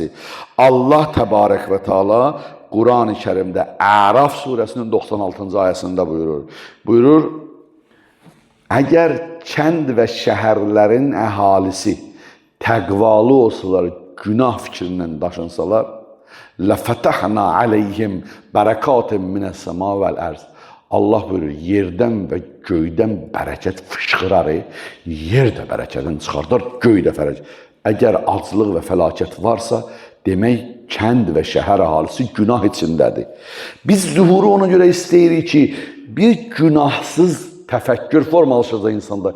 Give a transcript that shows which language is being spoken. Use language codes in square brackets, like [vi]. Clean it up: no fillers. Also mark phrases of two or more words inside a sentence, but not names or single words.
[az] Allah [ar] تبارك وتعالى [az] Quran-ı Kərimdə Əraf surəsinin 96-cı ayəsində buyurur. Buyurur, əgər kənd və şəhərlərin əhalisi təqvalı olsalar, günah fikrindən daşınsalar, [ar] لَفَتَحْنَا عَلَيْهِمْ بَرَكَاتٍ مِنَ السَّمَاءِ وَالْأَرْضِ. [az] Allah buyurur, yerdən və göydən bərəkət fışqırar, yer də bərəkətin çıxardar, göy də fərəcək. Əgər aclıq və fəlakət varsa, demək, kənd və şəhər əhalisi günah içindədir. Biz zuhuru ona görə istəyirik ki, bir günahsız təfəkkür formalaşacaq insanda.